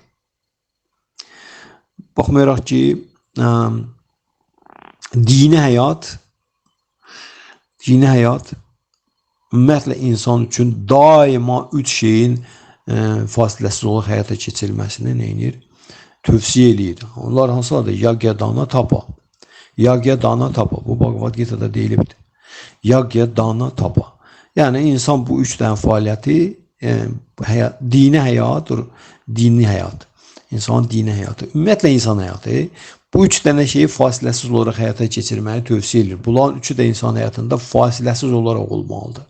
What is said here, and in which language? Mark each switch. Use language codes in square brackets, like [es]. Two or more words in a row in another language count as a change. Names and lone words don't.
[az] Baxmayaraq ki, dini həyat ümumiyyətlə insan üçün daima 3 şeyin fasiləsiz olaraq həyata keçirilməsini neyinir? Tövsiyə eləyir. Onlar hansılardır? [sa] Yagya, dana, tapa. Yagya, dana, tapa. [az] Bu Bhagavad Gita'da deyilibdir. [sa] Yagya, dana, tapa. [az] Yəni, insan bu 3 dənə fəaliyyəti, dini həyat, insanın dini həyatı, ümumiyyətlə insan həyatı, bu 3 dənə şeyi fasiləsiz olaraq həyata keçirməyi tövsiyə edilir. Bunların 3'ü də insan həyatında fasiləsiz olaraq olmalıdır.